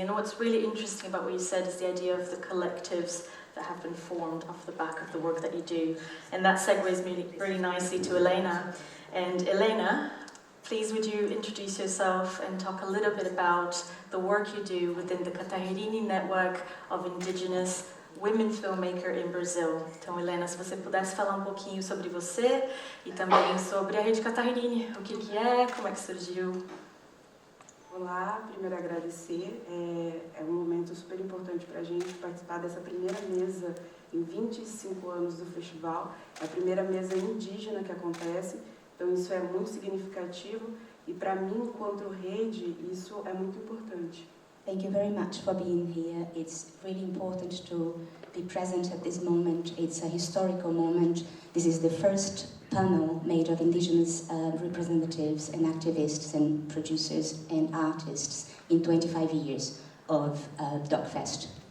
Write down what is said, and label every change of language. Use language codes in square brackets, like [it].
[en] And what's really interesting about what you said is the idea of the collectives that have been formed off the back of the work that you do. And that segues me really nicely to Elena. And Elena, please would you introduce yourself and talk a little bit about the work you do within the Catahirini network of indigenous women filmmaker in Brazil. [pt] Então, Helena, se você pudesse falar um pouquinho sobre você e também sobre a Rede Catahirini, o que é, como é que surgiu. Olá, primeiro agradecer, é um momento super importante para a gente participar dessa primeira mesa em 25 anos do festival, é a primeira mesa indígena que acontece, então isso é muito significativo e para mim, enquanto rede, isso é muito importante. [en] Thank you very much for being here. It's really important to be present at this moment. It's a historical moment. This is the first panel made of indigenous representatives and activists and producers and artists in 25 years of DocFest.